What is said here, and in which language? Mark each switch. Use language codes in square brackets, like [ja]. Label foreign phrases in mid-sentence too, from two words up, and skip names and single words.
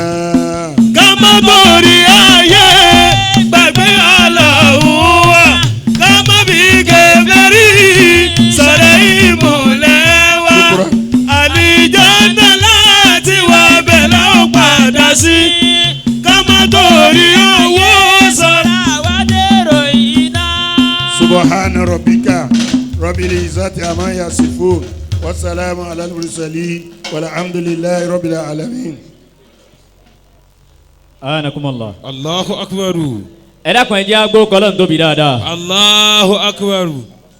[yo] ká má torí ayé gbàgbé Ọlọ́run wa ká má fi kèfèrí sọ̀rọ̀ ìmọ̀lẹ̀ wa àlìjánnà láti wá bẹ̀ láò padà sí ká má torí owó sọ̀rọ̀ àwádèrò iná. [ar] سبحان ربك رب العزة عما يصفون وسلام على المرسلين والحمد لله رب العالمين. anakumala. الله أكبر. [yo] ẹ dákun ẹ jẹ́ agbó kọ́lọ́ ń tóbi dáadáa. [ar] الله أكبر.